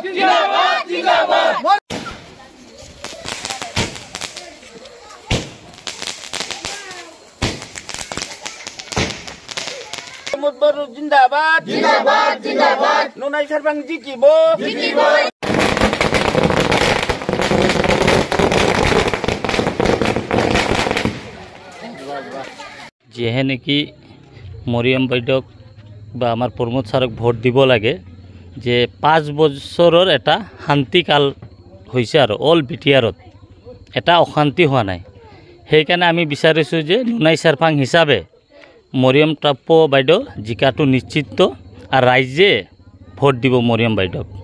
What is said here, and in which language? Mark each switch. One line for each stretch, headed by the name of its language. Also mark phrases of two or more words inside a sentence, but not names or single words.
Assamese: जिंदाबाद जिंदाबाद Baru जिंदाबाद जिंदाबाद जिंदाबाद Nunai Sarbang Jikibo जिंदाबाद যেহে নেকি মৰিয়ম বাইদেউক বা আমাৰ প্ৰমোদ ছাৰক ভোট দিব লাগে যে 5 বছৰৰ এটা শান্তিকাল হৈছে আৰু অল বিটিআৰত এটা অশান্তি হোৱা নাই সেইকাৰণে আমি বিচাৰিছোঁ যে নুনাই চাৰপাং হিচাপে মৰিয়ম টাপ্পো বাইদেউ জিকাটো নিশ্চিত আৰু ৰাইজে ভোট দিব মৰিয়ম বাইদেউক